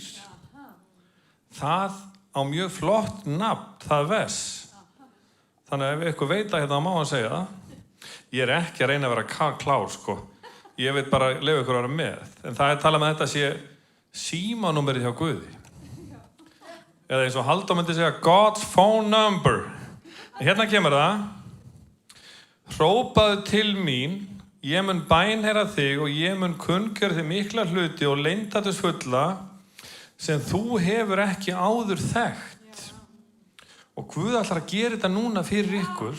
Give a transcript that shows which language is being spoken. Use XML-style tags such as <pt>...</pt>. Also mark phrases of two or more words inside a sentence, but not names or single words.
<is>Það á mjög flott nafn, það vers. Þannig að ef ykkur veit að hérna má hann segja það. Ég er ekki að reyna að vera klár, sko. Ég veit bara að leyfa ykkur að vera með. En það er talað með þetta sé símanúmerið hjá Guði. Eða eins og Halldór myndi segja</is> <en>God's phone number.</en> <is>En hérna kemur það. Hrópaðu til mín, ég mun bænheyra þig og ég mun kunngjöra þig mikla hluti og leyndarmálsfulla sem þú hefur ekki áður þekkt. Og Guð ætlar að gera þetta núna fyrir ykkur.</is>